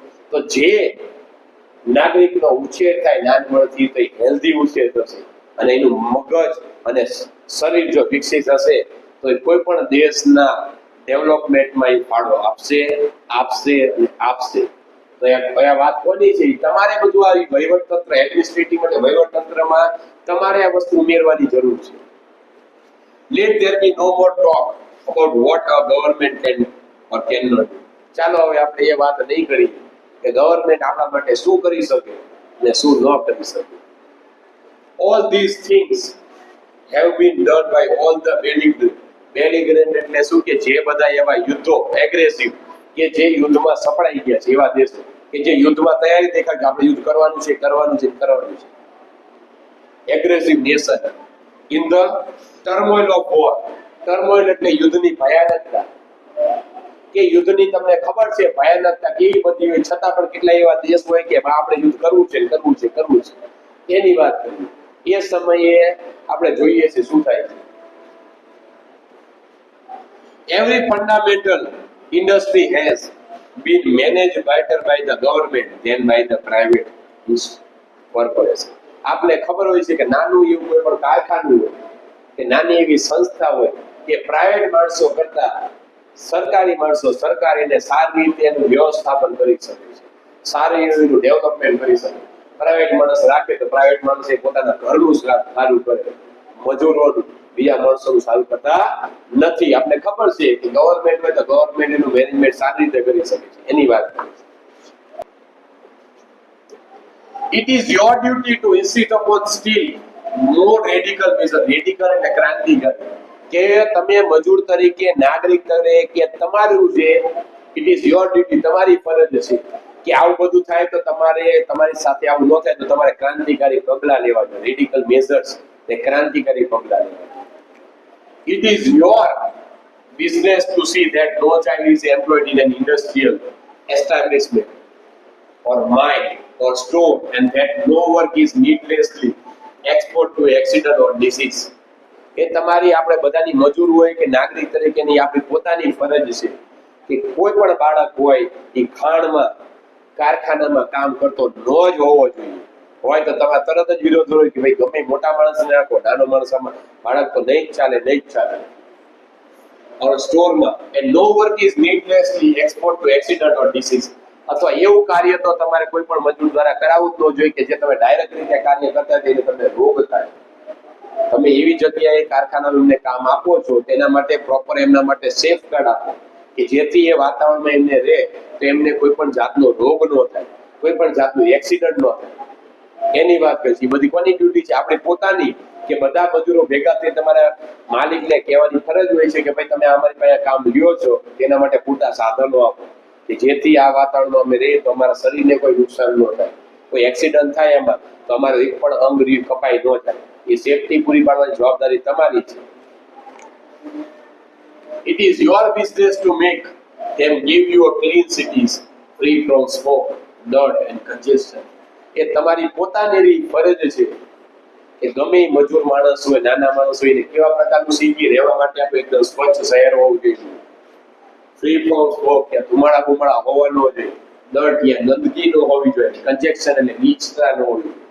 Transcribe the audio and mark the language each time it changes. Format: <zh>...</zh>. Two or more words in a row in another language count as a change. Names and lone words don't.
<gu>તો જે નાગરિકનો ઉછેર થાય નાનપણથી તો હેલ્ધી ઉછેર થશે, અને એનું મગજ અને શરીર જો વિકસિત હશે તો કોઈ પણ દેશના ડેવલપમેન્ટમાં એ ફાળો આપશે અને આપશે. તો આ વાત કોની છે? તમારે બધું આ વહીવટ તંત્ર, એડમિનિસ્ટ્રેટિવ અને વહીવટ તંત્રમાં તમારે આ વસ્તુ ઉમેરવાની જરૂર છે.</gu> <en>Let there be no more talk about what a government can or cannot do.</en> <gu>ચાલો હવે આપણે એ વાત નહીં કરીએ કે ગવર્મેન્ટ આપણા માટે શું કરી શકે અને શું ન કરી શકે.</gu> <en>All these things have been done by all the belligerent</en> <gu>એટલે શું કે જે બધા એવા યુદ્ધો એગ્રેસિવ કે જે યુદ્ધમાં સપડાઈ ગયા છે, એવા દેશો કે જે યુદ્ધમાં તૈયારી દેખાય કે આપણે યુદ્ધ કરવાનું છે.</gu> <en>aggressive nation in the turmoil of war.</en> <gu>ટર્મોઇલ એટલે યુદ્ધની ભયાનકતા, કે યુદ્ધની તમને ખબર છે ભયાનકતા કેવી બધી હોય, છતાં પણ કેટલા એવા દેશ હોય કે આપણે યુદ્ધ કરવું છે એની વાત કરીએ. એ સમયે આપણે જોઈએ છે શું થાય છે.</gu> <en>Every fundamental industry has been managed better by the government than by the private corporation.</en> <gu>આપણે ખબર હોય છે કે નાનું એવું કોઈ પણ કારખાનું હોય કે નાની એવી સંસ્થા હોય કે પ્રાઇવેટ માણસો કરતા સરકાર એને સારી રીતે એનું વ્યવસ્થાપન કરી શકે છે, સારી એનું ડેવલપમેન્ટ કરી શકે. પ્રાઇવેટ માણસ રાખે તો પ્રાઇવેટ માણસ એ પોતાના ઘરનું સારું કરે, મજૂરોનું બીજા માણસોનું સારું કરતા નથી. આપણે ખબર છે કે ગવર્મેન્ટ હોય તો ગવર્મેન્ટ એનું મેનેજમેન્ટ સારી રીતે કરી શકે છે, એની વાત કરીએ.</gu> <en>It is your duty to insist upon still more radical measures.</en> <gu>Radical એટલે ક્રાંતિકારી, કે તમે મજૂર તરીકે, નાગરિક તરીકે તમારું છે,</gu> <en>it is your duty,</en> <gu>તમારી ફરજ છે કે આવું બધું થાય તો તમારી સાથે આવું ન થાય તો તમારે ક્રાંતિકારી પગલા લેવા જોઈએ.</gu> <en>radical measures</en> <gu>ને ક્રાંતિકારી પગલા લેવા જોઈએ.</gu> <en>It is your business to see that no child is employed in an industrial establishment or mine or store, and that no work is needlessly exposed to accident or disease.</en> <gu>એ તમારી આપણે બધાની મજૂર હોય કે નાગરિક તરીકેની આપણી પોતાની ફરજ છે કે કોઈ પણ બાળક હોય એ ખાણમાં, કારખાનામાં કામ કરતો ન જ હોવો જોઈએ. હોય તો તમારે તરત જ વિરોધ હોય કે ભાઈ ગમે મોટા માણસને રાખો, નાનો માણસમાં બાળક તો નહીં જ ચાલે.</gu> <en>or સ્ટોરમાં and no work is needlessly exposed to accident or disease.</en> <gu>અથવા એવું કાર્ય તો તમારે કોઈ પણ મજૂર દ્વારા કરાવવું જ ન જોઈએ કે જે તમે ડાયરેક્ટ રીતે કાર્ય કરતા તેને તમને રોગ થાય. તમે એવી જગ્યાએ કારખાનામાં એમને કામ આપો છો તેના માટે પ્રોપર એમના માટે સેફગાર્ડ આપો કે જેથી એ વાતાવરણમાં એમને રહે તો એમને કોઈ પણ જાતનો રોગ ન થાય, કોઈ પણ જાતનું એક્સિડન્ટ ન થાય. એની વાત કરી છે. બધી કોની ડ્યુટી છે? આપણી પોતાની, કે બધા મજૂરો ભેગા થઈ તમારા માલિકને કહેવાની ફરજ હોય છે કે ભાઈ તમે અમારી પાસે કામ લ્યો છો તેના માટે પૂરતા સાધનો આપો કે જેથી આ વાતાવરણમાં અમે રહીએ તો અમારા શરીરને કોઈ નુકસાન ન થાય, કોઈ એક્સિડન્ટ થાય એમાં તો અમારો એક પણ અંગ કપાઈ ન થાય. એ સેફટી પૂરી પાડવાની જવાબદારી તમારી છે.</gu> <en>It is your business to make them give you a clean cities free from smoke, dirt and congestion.</en> <gu>એ તમારી પોતાની ફરજ છે કે ગમે મજૂર માણસ હોય, નાના માણસ હોય, કેવા પ્રકારનું સિટી રહેવા માટે આપણે એકદમ સ્વચ્છ શહેર હોવું જોઈએ,</gu> <en>free from smoke,</en> <gu>કે ધુમાડા હોવા ન જોઈએ, દર્ટ યા ગંદકી ન હોવી જોઈએ, કન્જેક્શન એટલે નીચતા ન હોવી જોઈએ.</gu>